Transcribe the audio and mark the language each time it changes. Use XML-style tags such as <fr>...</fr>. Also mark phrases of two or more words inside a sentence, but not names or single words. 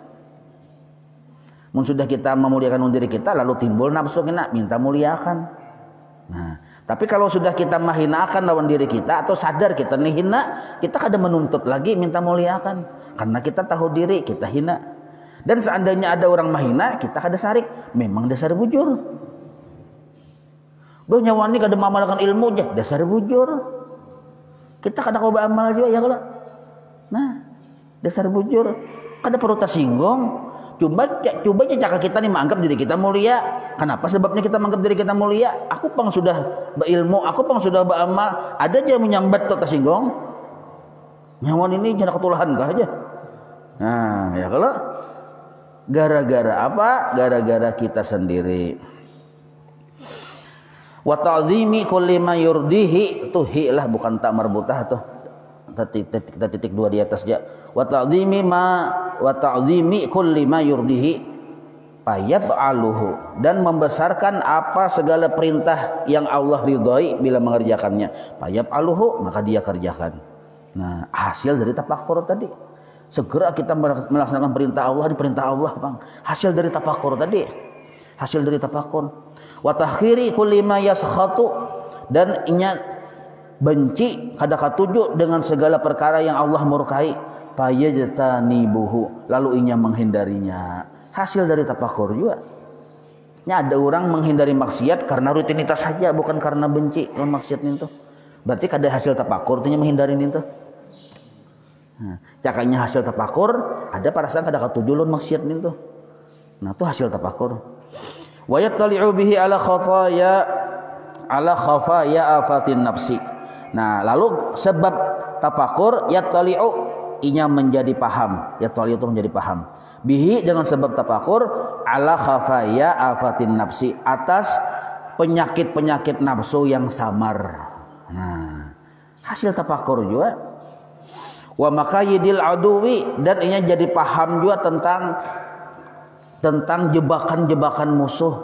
<bjn>Mun sudah kita memuliakan diri kita, lalu timbul nafsu kena minta muliakan. Nah, tapi kalau sudah kita menghinakan lawan diri kita atau sadar kita nih hina, kita kadang menuntut lagi minta muliakan karena kita tahu diri kita hina. Dan seandainya ada orang mahina, kita kada sarik, memang dasar bujur. Bah nyawani kada mamalkan ilmu aja, dasar bujur. Kita kada kau beramal juga ya kalau. Nah, dasar bujur. Kada perlu tersinggung. Coba cakap kita nih menganggap diri kita mulia. Kenapa sebabnya kita menganggap diri kita mulia? Aku pang sudah berilmu, aku pang sudah beramal. Ada aja menyambat atau tersinggung. Nyawan ini jangan ketulahan kah aja. Nah, ya kalau gara-gara apa? Gara-gara kita sendiri.</bjn> <ar>وتعظيم كل ما يرضيه,</ar> <bjn>tuh hi lah bukan tak marbutah tuh. Kita titik dua di atas aja.</bjn> <ar>وتعظيم كل ما يرضيه فيفعله,</ar> <bjn>dan membesarkan apa segala perintah yang Allah ridhoi bila mengerjakannya. Fayaf'aluhu, maka dia kerjakan. Nah, hasil dari tafakur tadi. Segera kita melaksanakan perintah Allah di perintah Allah, Bang. Hasil dari tafakur tadi. Hasil dari tafakur.</bjn> <ar>وتحقير كل ما يسخطه,</ar> <bjn>dan inya benci kada katuju dengan segala perkara yang Allah murkai. Fayajtanibuhu, lalu inya menghindarinya. Hasil dari tafakur juga. Nya ada orang menghindari maksiat karena rutinitas saja, bukan karena benci kalau maksiat itu. Berarti kada hasil tafakur tuh menghindari itu. Nah, cakanya hasil tafakur, ada perasaan kada katuju lon maksiat itu. Nah, itu hasil tafakur.</bjn> <ar>ويطلع به على خفايا آفات النفس.</ar> <bjn>Nah, lalu sebab tafakur yattali'u, inya menjadi paham. Yattali'u itu menjadi paham. Bihi, dengan sebab tafakur,</bjn> <ar>على خفايا آفات النفس,</ar> <bjn>atas penyakit-penyakit nafsu yang samar. Nah, hasil tafakur juga.</bjn> <ar>ومكايد العدو,</ar> <bjn>dan inya jadi paham juga tentang jebakan-jebakan musuh.</bjn>